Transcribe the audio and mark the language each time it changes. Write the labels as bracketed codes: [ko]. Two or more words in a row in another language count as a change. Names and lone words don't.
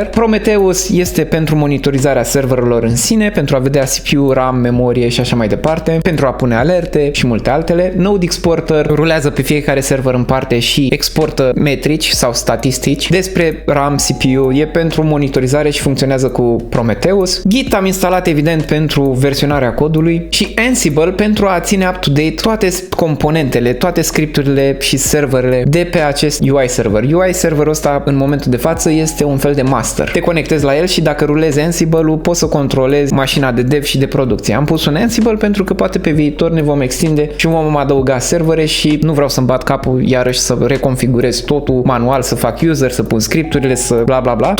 [ro] Prometheus este pentru monitorizarea serverelor în sine, pentru a vedea CPU, RAM, memorie și așa mai departe, pentru a pune alerte și multe altele. Node Exporter rulează pe fiecare server în parte și exportă metrici sau statistici despre RAM, CPU, e pentru monitorizare și funcționează cu Prometheus. Git am instalat evident pentru versionarea codului și Ansible pentru a ține up-to-date toate componentele, toate scripturile și serverele de pe acest UI server. UI serverul ăsta în momentul de față este un fel de master. Te conectezi la el și dacă rulezi Ansible-ul poți să controlezi mașina de dev și de producție. Am pus un Ansible pentru că poate pe viitor ne vom extinde și vom adăuga servere și nu vreau să-mi bat capul iarăși să reconfigurez totul manual, să fac user, să pun scripturile, să bla bla bla.